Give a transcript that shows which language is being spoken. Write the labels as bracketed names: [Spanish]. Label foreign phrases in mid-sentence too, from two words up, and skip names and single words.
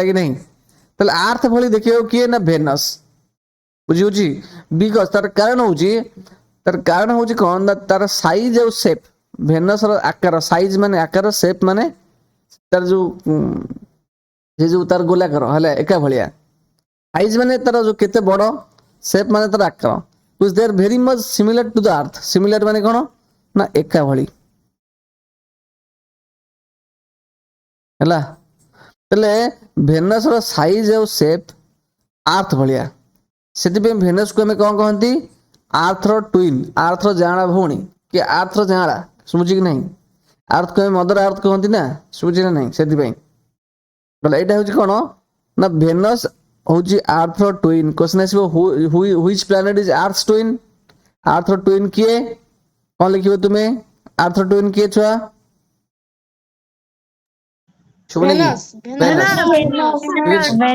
[Odia] କି ନାହିଁ ତାହେଲେ ଆର୍ଥ ଭଳି ଦେଖିବାକୁ କିଏ ନା ଭେନସ୍ ବୁଝିହଉଛି ବିକଜ ତାର କାରଣ ହଉଛି କ'ଣ ନା ତାର ସାଇଜ ଆଉ ସେପ୍ ଭେନସର ଆକାର ସାଇଜ ମାନେ ଆକାର ସେପ୍ ମାନେ ତାର ଯୋଉ ସେ ଯୋଉ ତାର ଗୋଲାକାର ହେଲା ଏକା ଭଳିଆ ସାଇଜ ମାନେ ତାର ଯୋଉ କେତେ ବଡ ସେପ୍ ମାନେ ତାର ଆକାର [English] which they are very much similar to the earth similar [Odia] ମାନେ କ'ଣ ନା ଏକା ଭଳି ହେଲା ତାହେଲେ ଭେନସର ସାଇଜ ଆଉ ସେପ୍ ଆର୍ଥ ଭଳିଆ ସେଥିପାଇଁ ଭେନସକୁ ଆମେ କ'ଣ କହନ୍ତି ଆର୍ଥର ଟୁଇନ୍ ଆର୍ଥର ଜାଁଳା ଭଉଣୀ କି ଆର୍ଥର ଜାଁଳା ଶୁଭୁଛି କି ନାହିଁ ଆର୍ଥକୁ ଆମେ [English] mother earth [Odia] କହନ୍ତି ନା ଶୁଭୁଛି ନା ନାହିଁ ସେଥିପାଇଁ ବୋଲେ ଏଇଟା ହଉଛି କ'ଣ ନା ଭେନସ୍ ହଉଛି ଆର୍ଥର ଟୁଇନ୍ କ୍ୱେଶ୍ଚନ ଆସିବ [English] which planet is Earth's twin [Odia] ଆର୍ଥର ଟୁଇନ୍ କିଏ କ'ଣ ଲେଖିବ ତୁମେ ଆର୍ଥର ଟୁଇନ୍ କିଏ ଛୁଆ ଶୁଭୁନି କି ଭେନସ୍ ଠିକ ଅଛି